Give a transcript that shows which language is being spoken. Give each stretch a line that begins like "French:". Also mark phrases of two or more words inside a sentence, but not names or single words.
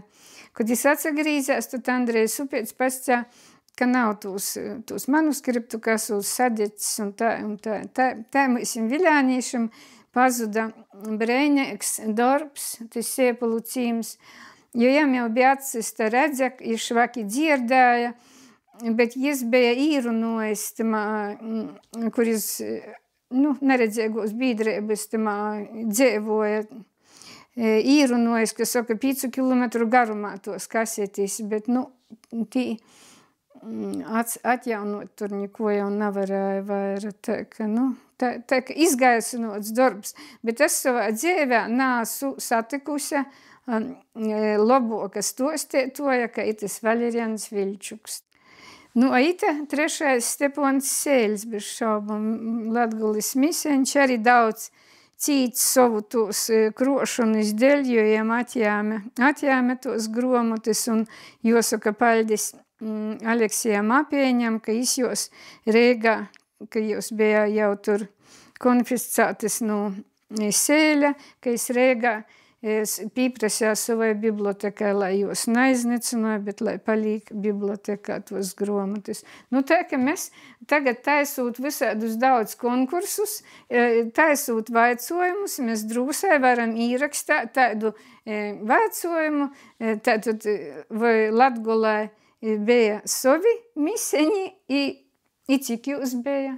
Latgalian: Kad jis atsagrīzās, tad Andrejs Upeičs pasacīja, ka nav tūs manuskriptu, kas uz sadecis un tā. Tā mūsim Viļānīšam pazuda breinīgs darbs, tas Siepulcījums, jo jam jau bija atsista redzek, jis švaki dzierdēja, bet jis bija īrunojis tamā, kur jis, neredzīgos bīdreibas tamā dzēvoja, īrunojis, ka saka 5 kilometru garumā tos kasetīs, bet, tī atjaunot tur neko jau nevarēja vaira, tā ka izgaisinots darbs, bet es savā dzīvē nāsu satikusi loboka stostētoja, ka itis Vaļerjans Viļčuks. Ita trešais Stepons Sēļs, bez šaubam, Latgulis miseņš, arī daudz cīts savu tos krošanas dēļ, jo jiem atjāme tos gromotis, un josaka paļdis Aleksijam Apieņam, ka jis jos Reigā, ka jūs bija jau tur konfiscētas no Sēļa, ka jis Reigā pīprasīja savai bibliotekai, lai jūs naiznecināja, bet lai palīk bibliotekā tos gromotis. Tā, ka mēs tagad taisūt visādus daudz konkursus, taisūt vaicojumus, mēs drūsai varam īrakstāt tādu vaicojumu, tātad vai Latgolai bija savi miseņi, i cik jūs bija.